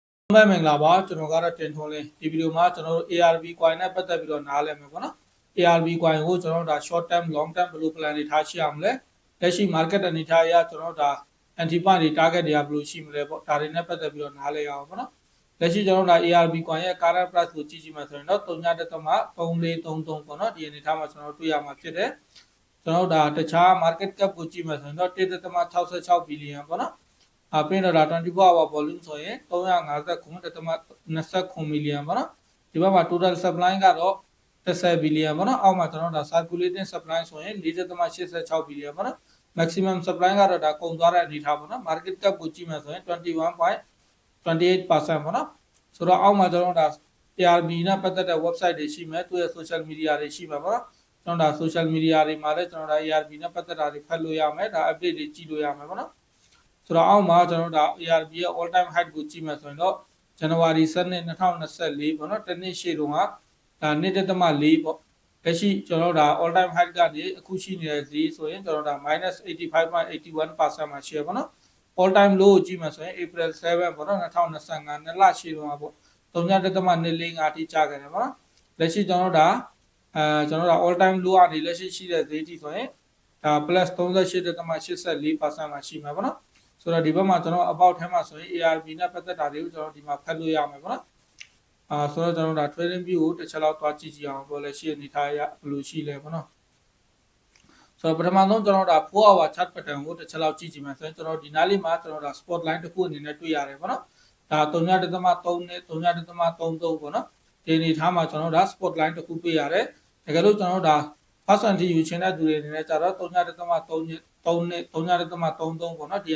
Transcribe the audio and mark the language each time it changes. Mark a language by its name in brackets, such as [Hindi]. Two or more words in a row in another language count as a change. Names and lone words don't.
[Burmese] မင်္ဂလာပါကျွန်တော်ကတော့တင်ထွန်းလင်းဒီဗီဒီယိုမှာကျွန်တော်တို့ [English] ARB coin [Burmese] နဲ့ပတ်သက်ပြီးတော့နားလည်မယ်ပေါ့နော် [English] ARB coin [Burmese] ကိုကျွန်တော်တို့ဒါ [English] short term long term [Burmese] ဘယ်လို plan တွေထားရှိအောင်လဲလက်ရှိ market အနေထားအရကျွန်တော်တို့ဒါ [English] anti point [Burmese] တွေ target တွေကဘယ်လိုရှိမလဲပေါ့ ဒါတွေနဲ့ပတ်သက်ပြီးတော့နားလည်ရအောင်ပေါ့နော်လက်ရှိကျွန်တော်တို့ဒါ [English] ARB coin [Burmese] ရဲ့ [English] current price [Burmese] ကိုကြည့်ကြည့်မှဆိုရင်တော့3.3433ပေါ့နော်ဒီအနေထားမှာကျွန်တော်တို့တွေ့ရမှာဖြစ်တယ်ကျွန်တော်တို့ဒါတခြား [English] market cap [Burmese] ကိုကြည့်မှဆိုရင်တော့1.66 billion ပေါ့နော်ပြီးတော့ဒါ24 [English] hour volume [Burmese] ဆိုရင်359.29 million ပေါ့နော်ဒီဘက်မှာ [English] total supply [Burmese] ကတော့10 billion ပေါ့နော်အောက်မှာကျွန်တော်တို့ဒါ [English] circulating supply [Burmese] ဆိုရင်4.86 billion ပေါ့နော် [English] maximum supply [Burmese] ကတော့ဒါကုန်သွားတဲ့အနေထားပေါ့နော် [English] market cap [Burmese] ကိုကြည့်မှဆိုရင်21.28% ပေါ့နော်ဆိုတော့အောက်မှာကျွန်တော်တို့ဒါ ARB နဲ့ပတ်သက်တဲ့ website တွေရှိမယ်သူရဲ့ [English] social media [Burmese] တွေရှိမှာပေါ့နော်ကျွန်တော်ဒါ [English] social media [Burmese] တွေမှာလည်းကျွန်တော်ဒါ ARB နဲ့ပတ်သက်တာတွေဖတ်လို့ရမယ်ဒါ update တွေကြည့်လို့ရမယ်ပေါ့နော်ဆိုတော့အောက်မှာကျွန်တော်တို့ဒါ ARB ရဲ့ [English] all time high [Burmese] ကိုကြည့်မှဆိုရင်တော့ January 7 2024ပေါ့နော်တနေ့ရှေ့တုန်းကဒါ 1.4 ပေါ့လက်ရှိကျွန်တော်တို့ဒါ [English] all time [Burmese] high ကနေအခုရှိနေတဲ့ဈေးဆိုရင်ကျွန်တော်တို့ဒါ -85.81% မှာရှိရပေါ့နော် [English] all time low [Burmese] ကိုကြည့်မှဆိုရင် April 7ပေါ့နော်2025နှစ်လရှေ့တုန်းကပေါ့3.245အထိကျခဲ့တယ်ပေါ့နော်လက်ရှိကျွန်တော်တို့ဒါကျွန်တော်တို့ဒါ [English] all time low [Burmese] ကနေလက်ရှိရှိတဲ့ဈေးထိဆိုရင်ဒါ +38.84% မှာရှိမှာပေါ့နော်ဆိုတော့ဒီဘက်မှာကျွန်တော် about ထဲမှာဆိုရင် ARB နဲ့ပတ်သက်တာ တွေကိုကျွန်တော်ဒီမှာဖတ်လို့ရမယ်ပေါ့နော်ဆိုတော့ကျွန်တော်ဒါ [English] trading view [Burmese] ကိုတစ်ချက်လောက်သွားကြည့်ကြည့်အောင်ပေါ့လက်ရှိအနေထားရဘယ်လိုရှိလဲပေါ့နော်ဆိုတော့ပထမဆုံးကျွန်တော်ဒါ4 [English] hour chart pattern [Burmese] ကိုတစ်ချက်လောက်ကြည့်ကြည့်မယ်ဆိုရင်ကျွန်တော်ဒီနားလေးမှာကျွန်တော်ဒါ [English] spot line [Burmese] တစ်ခုအနေနဲ့တွေ့ရတယ်ပေါ့နော်ဒါ3.3နဲ့3.33ပေါ့နော်ဒီအနေထားမှာကျွန်တော်ဒါ [English] spot line [Burmese] တစ်ခုတွေ့ရတယ်တကယ်လို့ကျွန်တော်ဒါ percentage ယူချင်တဲ့သူတွေအနေနဲ့ကြတော့3.3နဲ့3.33ပေါ့နော်ဒီ